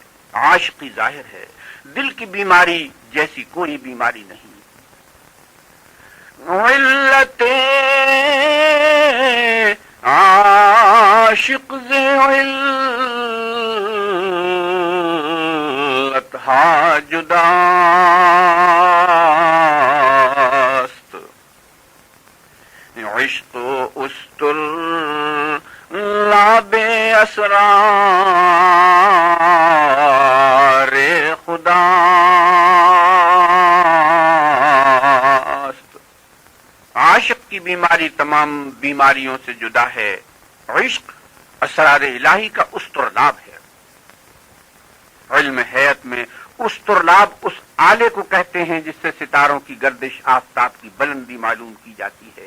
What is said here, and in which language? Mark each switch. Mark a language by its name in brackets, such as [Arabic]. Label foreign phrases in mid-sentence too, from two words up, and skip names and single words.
[Urdu] عاشقی ظاہر ہے، دل کی بیماری جیسی کوئی بیماری نہیں۔ [Persian] علت عاشق ز علت ہا جداست، عشق استر لاب اسرار خداست۔ [Urdu] عاشق کی بیماری تمام بیماریوں سے جدا ہے، عشق اسرار الہی کا استرلاب ہے۔ علم حیات میں استرلاب اس آلے کو کہتے ہیں جس سے ستاروں کی گردش، آفتاب کی بلندی معلوم کی جاتی ہے۔